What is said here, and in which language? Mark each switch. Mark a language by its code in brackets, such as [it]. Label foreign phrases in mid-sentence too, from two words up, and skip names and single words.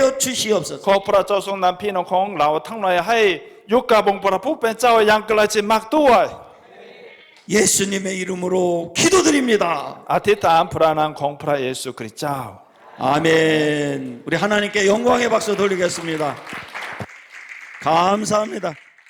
[ko] ข 주시옵소서. [th] อพระเจ้าทรงนำพี่น้องของเราทั้งหลายให้อยู่กับองค์พระผู้เป็นเจ้าอย่างใกล้ชิดมากด้วย [ko] 예수님의 이름으로 기도드립니다. [th] อธิษฐานพระนามของพระเยซูคริสต์เจ้า [ko] 아멘. 우리 하나님께 영광의 박수 돌리겠습니다. 감사합니다.